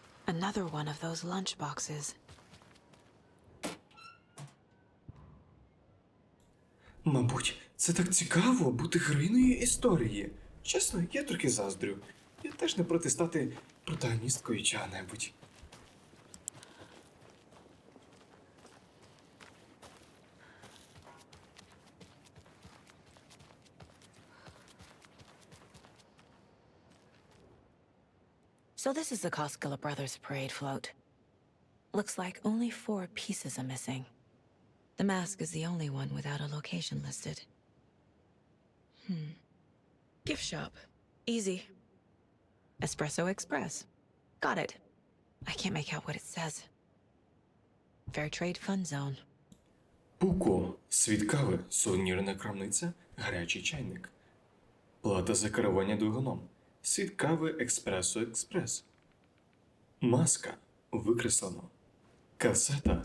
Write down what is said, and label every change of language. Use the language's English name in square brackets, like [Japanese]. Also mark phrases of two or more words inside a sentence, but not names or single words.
[English] Another one of those lunch boxes. [Ukrainian] Мабуть, це так цікаво бути героїною історії. Чесно, я трохи заздрю. Я теж не проти стати протагоністкою чого-небудь. [English] So this is the Koskela Brothers parade float. Looks like only 4 pieces are missing. The mask is the only one without a location listed. Gift shop. Easy. Espresso Express. Got it. I can't make out what it says. Fair Trade Fund Zone. [Ukrainian] Пуко. Світ кави. Сувенірна крамниця. Гарячий чайник. Плата за керування двигуном. Світ кави Експресо Експрес. Маска. Викреслено. Касета.